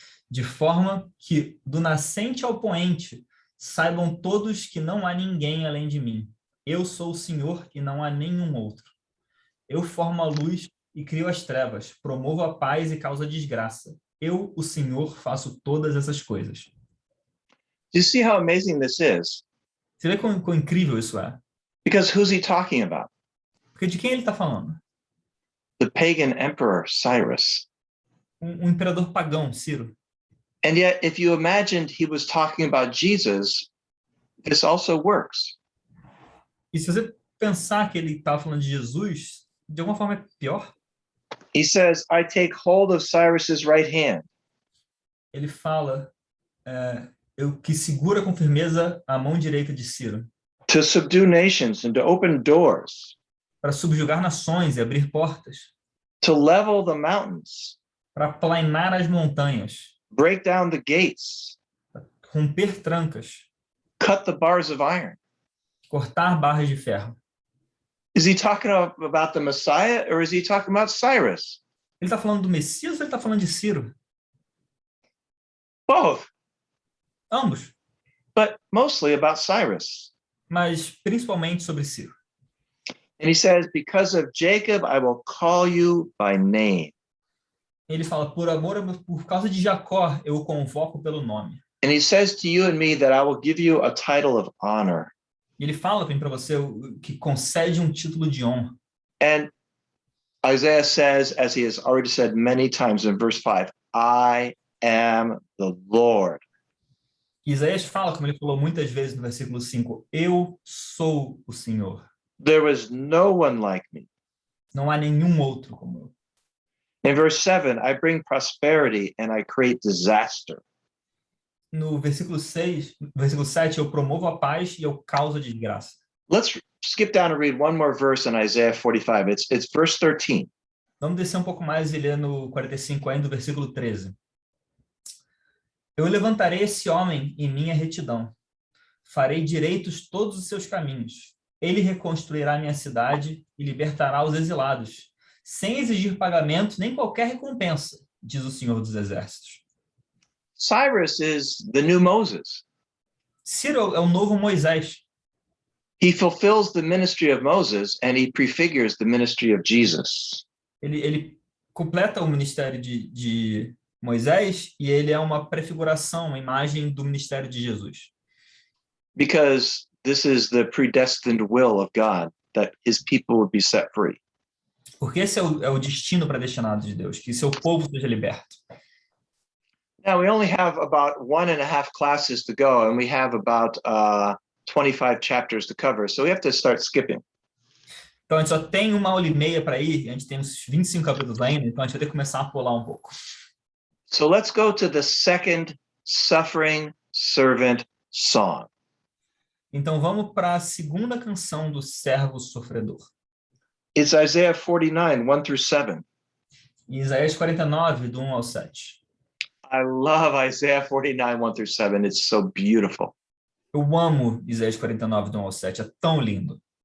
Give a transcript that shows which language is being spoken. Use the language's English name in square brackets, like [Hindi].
[Portuguese] De forma que, do nascente ao poente, saibam todos que não há ninguém além de mim. Eu sou o Senhor e não há nenhum outro. Eu formo a luz e crio as trevas, promovo a paz e causo a desgraça. Eu, o Senhor, faço todas essas coisas. [English] Do you see how amazing this is? [Portuguese] Você vê quão incrível isso é? [English] Because who's he talking about? [Portuguese] Porque de quem ele está falando? [English] The pagan emperor Cyrus. [Portuguese] Um imperador pagão, Ciro. [English] And yet, if you imagined he was talking about Jesus, this also works. [Portuguese] E se você pensar que ele estava falando de Jesus, de alguma forma é pior. [English] He says, I take hold of Cyrus's right hand. [Portuguese] Ele fala, eu que segura com firmeza a mão direita de Ciro. [English] To subdue nations and to open doors. [Portuguese] Para subjugar nações e abrir portas. [English] To level the mountains. [Portuguese] Para aplainar as montanhas. [English] Break down the gates. [Portuguese] Romper trancas. [English] Cut the bars of iron. [Portuguese] Cortar barras de ferro. [English] Is he talking about the Messiah or is he talking about Cyrus? [Portuguese] Ele está falando do Messias ou ele está falando de Ciro? [English] Both, [Portuguese] Ambos, [English] but mostly about Cyrus. [Portuguese] mas principalmente sobre Ciro. [English] And he says, because of Jacob, I will call you by name. [Portuguese] Ele fala, por causa de Jacó, eu o convoco pelo nome. [English] And he says to you and me that I will give you a title of honor. [Portuguese] E ele fala para você que concede um título de honra. [English] And Isaiah says, as he has already said many times in verse 5, I am the Lord. [Portuguese] Isaías fala, como ele falou muitas vezes no versículo 5, eu sou o Senhor. [English] There was no one like me. [Portuguese] Não há nenhum outro como eu. [English] In verse 7, I bring prosperity and I create disaster. [Portuguese] No versículo 6, versículo 7, eu promovo a paz e eu causo desgraça. [English] Let's skip down and read one more verse in Isaiah 45. It's verse 13. [Portuguese] Vamos descer um pouco mais e ler no 45 ainda, do versículo 13. Eu levantarei esse homem em minha retidão. Farei direitos todos os seus caminhos. Ele reconstruirá minha cidade e libertará os exilados, sem exigir pagamento nem qualquer recompensa, diz o Senhor dos Exércitos. [English] Cyrus is the new Moses. [Portuguese] Ciro é o novo Moisés. [English] He fulfills the ministry of Moses and he prefigures the ministry of Jesus. [Portuguese] Ele completa o ministério de Moisés e ele é uma prefiguração, uma imagem do ministério de Jesus. [English] Because this is the predestined will of God, that his people would be set free. [Portuguese] Porque esse é o destino predestinado de Deus, que seu povo seja liberto. [English] Now, we only have about 1.5 classes to go, and we have about 25 chapters to cover, so we have to start skipping. [Portuguese] Então, a gente só tem 1h30 para ir, a gente tem uns 25 capítulos ainda, então a gente vai ter que começar a pular um pouco. [English] So let's go to the second suffering servant song. [Portuguese] Então, vamos para a segunda canção do servo sofredor. [English] It's Isaiah 49, 1 through 7. [Portuguese] Em Isaías 49, do 1 ao 7. [English] I love Isaiah 49, 1 through 7. It's so beautiful. [Portuguese] Eu amo Isaías 49, do 1 ao 7, é tão lindo.